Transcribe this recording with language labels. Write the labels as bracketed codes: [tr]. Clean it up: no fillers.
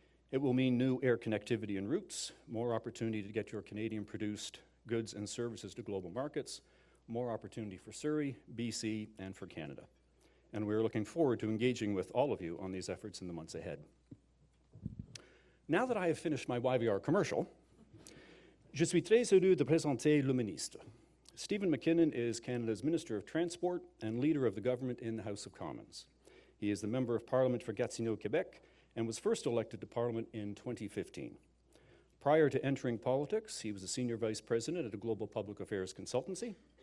[en] It will mean new air connectivity and routes, more opportunity to get your Canadian-produced goods and services to global markets, more opportunity for Surrey, BC, and for Canada. And we're looking forward to engaging with all of you on these efforts in the months ahead. Now that I have finished my YVR commercial, [fr] je suis très heureux de présenter le ministre. [en] Steven MacKinnon is Canada's Minister of Transport and leader of the government in the House of Commons. He is the Member of Parliament for Gatineau, Quebec, and was first elected to Parliament in 2015. Prior to entering politics, he was a Senior Vice President at a global public affairs consultancy.